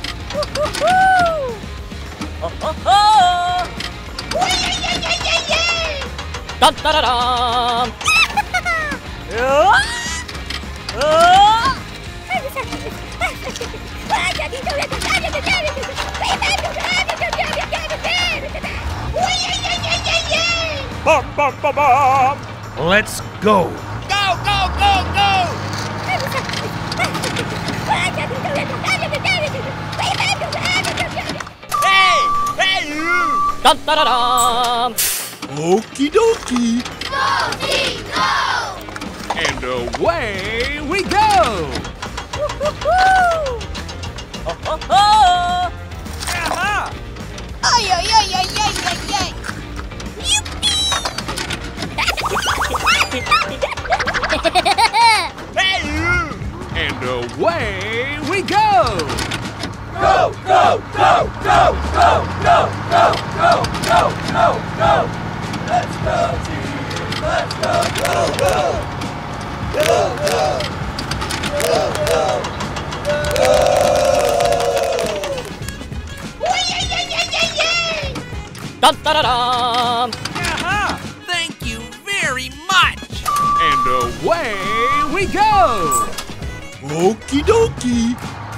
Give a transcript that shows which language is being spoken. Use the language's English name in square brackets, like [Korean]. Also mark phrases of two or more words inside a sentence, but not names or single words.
[English] Dun, da, da, dum. Bum bum bum bum. Let's go. Go, go, go, go! Hey! Hey, you! Dun, da, da, dum. Okie dokie. And away we go! Aha! Ay, ay, ay, ay, ay, ay, ay. Hey, you! And away we go! Go, go, go, go, go, go, go, go, go, go, go. Let's go, team. Let's go, go, go. Go, go. Go, go. Go. Dun, da, da, dum. Aha! Thank you very much! And away we go! Okie dokie.